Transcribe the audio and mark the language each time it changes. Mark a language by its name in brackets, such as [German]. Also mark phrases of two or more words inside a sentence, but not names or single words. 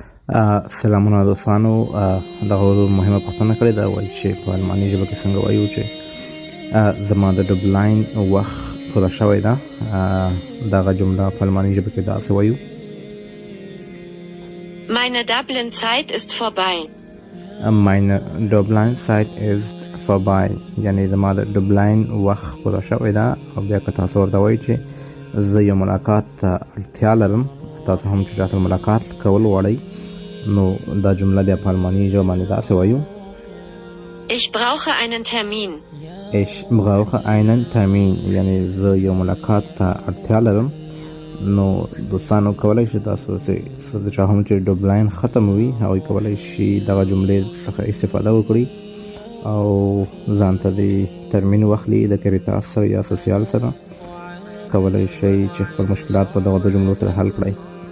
[Pashto] سلامونه دوستانو. دغه مهمه پوښتنه کړې ده، وایي چې په الماني ژبه کې څنګه وایو چې زما د ډوبلېن وخت پوره شوی ده. دغه جمله په الماني ژبه کې داسې وایو: [German] Meine Dublin-Zeit ist vorbei. Meine Dublin-Zeit ist vorbei. [Pashto] یعنې زما د ډوبلېن وخت پوره شوی ده. او بیا که تاسو ورته وایئ چې زه یو ملاقات ته اړتیا لرم، تاسو هم چې چاته ملاقات کول غواړئ، نو دا جمله بیا په الماني ژبه باندې داسې وایو: [German] Ich brauche einen Termin. Ich brauche einen Termin. [Pashto] یعنې زه یو ملاقات ته اړتیا لرم. نو دوستانو کولی شي تاسو چې د چا هم چې ډوبلېن ختم وي، هغوی کولی شي دغه جملې څخه استفاده وکړي او ځان ته د ترمین واخلي. د کریتاس سره یا سوسیال سره کولی شي چې خپل مشکلات په دغه دوه جملو سره حل کړئ.